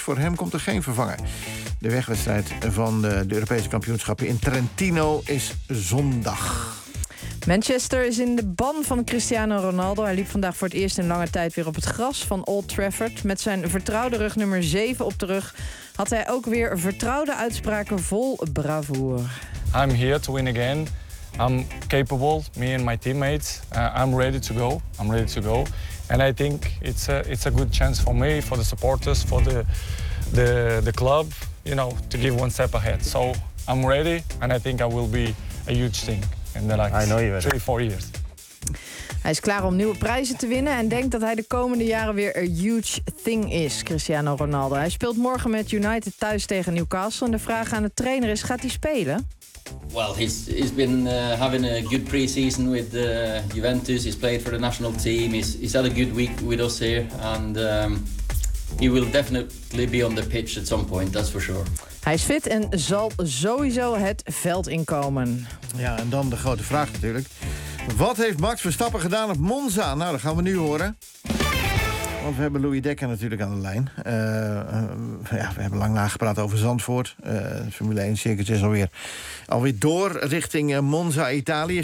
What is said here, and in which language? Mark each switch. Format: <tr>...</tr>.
<nl>Voor hem komt er geen vervanger. De wegwedstrijd van de Europese kampioenschappen in Trentino is zondag. Manchester is in de ban van Cristiano Ronaldo. Hij liep vandaag voor het eerst in lange tijd weer op het gras van Old Trafford. Met zijn vertrouwde rug nummer 7 op de rug had hij ook weer vertrouwde uitspraken vol bravoure.</nl> <en>I'm here to win again. I'm capable, me and my teammates. I'm ready to go. I'm ready to go. And I think it's a good chance for me, for the supporters, for the club, you know, to give one step ahead. So I'm ready and I think I will be a huge thing. In the last 3-4 years.</en> <nl>Hij is klaar om nieuwe prijzen te winnen en denkt dat hij de komende jaren weer een huge thing is, Cristiano Ronaldo. Hij speelt morgen met United thuis tegen Newcastle. En de vraag aan de trainer is: gaat hij spelen?</nl> <en>Well, he's been having a good pre-season with Juventus. He's played for the national team. He's had a good week with us here. And he will definitely be on the pitch at some point, that's for sure.</en> <nl>Hij is fit en zal sowieso het veld inkomen. Ja, en dan de grote vraag natuurlijk. Wat heeft Max Verstappen gedaan op Monza? Nou, dat gaan we nu horen. Want we hebben Louis Dekker natuurlijk aan de lijn. We hebben lang nagepraat over Zandvoort. Formule 1 circuit is alweer door richting Monza, Italië.</nl>